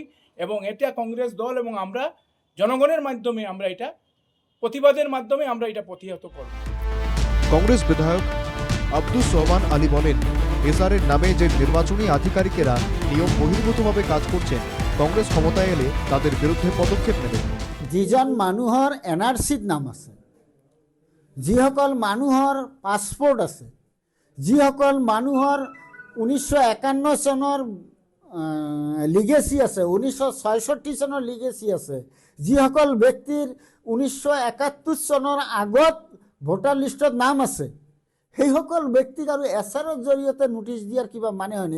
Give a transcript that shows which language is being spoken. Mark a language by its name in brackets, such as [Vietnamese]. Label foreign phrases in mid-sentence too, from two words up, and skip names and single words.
[Bangla] এবং এটা কংগ্রেস দল এবং আমরা জনগণের মাধ্যমে আমরা এটা প্রতিবাদের মাধ্যমে আমরা এটা প্রতিহত করব। কংগ্রেস বিধায়ক আব্দুস সোহমান আলী বলেন, এসআরের নামে যে নির্বাচনী আধিকারিকেরা নিয়ম বহির্ভূতভাবে কাজ করছেন, কংগ্রেস ক্ষমতায় এলে তাদের বিরুদ্ধে পদক্ষেপ নেবে। [Assamese] যিজন মানুহৰ এনআৰচিত নাম আছে, যিসকল মানুহৰ পাছপোৰ্ট আছে, যিসকল মানুহৰ 1951 চনৰ লিগেচি আছে, 1966 চনৰ লিগেচি আছে, যিসকল ব্যক্তিৰ 1971 চনৰ আগত ভোটাৰ লিষ্টত নাম আছে, সেইসকল ব্যক্তিক আৰু এছআৰৰ জৰিয়তে নোটিছ দিয়াৰ কিবা মানে হয়নি।